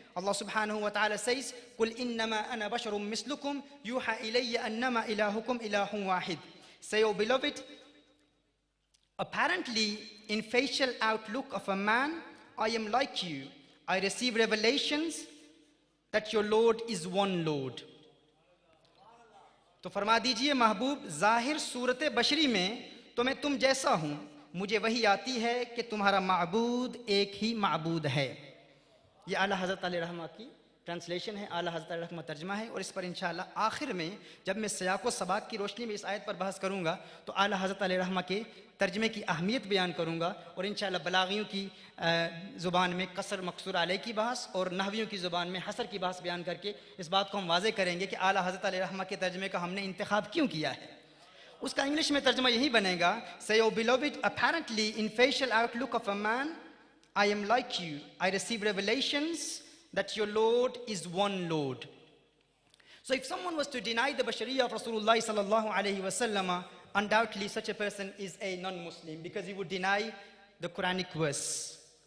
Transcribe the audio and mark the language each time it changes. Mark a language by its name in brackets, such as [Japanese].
[English] Allah subhanahu wa ta'ala says, [Arabic] قُلْ إِنَّمَا أَنَا بَشَرٌ مِثْلُكُمْ يُوحَى إِلَيَّ أَنَّمَا إِلَهُكُمْ إِلَهٌ وَاحِدٌ. [English] Say, O beloved, apparently in facial outlook of a man, I am like you. I receive revelations that your Lord is one Lord. [Urdu] تو فرما دیجئے محبوب ظاہر صورت بشری میں تو میں تم جیسا ہوں. مجھے وہی آتی ہے کہ تمہارا معبود ایک ہی معبود ہے. یہ اعلیٰ حضرت علیہ رحمہ کی ٹرانسلیشن ہے, اعلیٰ حضرت علیہ رحمہ ترجمہ ہے, اور اس پر انشاءاللہ آخر میں جب میں سیاق و سباق کی روشنی میں اس آیت پر بحث کروں گا تو اعلیٰ حضرت علیہ رحمہ کے ترجمے کی اہمیت بیان کروں گا, اور انشاءاللہ بلاغیوں کی زبان میں قصر مقصور علیہ کی بحث اور نحویوں کی زبان میں حصر کی بحث بیان کر کے اس بات کو ہم واضح کریں گے کہ اعلیٰ حضرت علیہ رحمہ کے ترجمے کا ہم نے انتخاب کیوں کیا ہے. اس کا انگلش میں ترجمہ یہی بنے گا, [English] Say, O beloved, apparently in facial outlook of a man, I am like you. I receive revelations that your Lord is one Lord. So if someone was to deny the bashariyah of Rasulullah sallallahu alayhi wa sallam, undoubtedly such a person is a non-Muslim because he would deny the Quranic verse.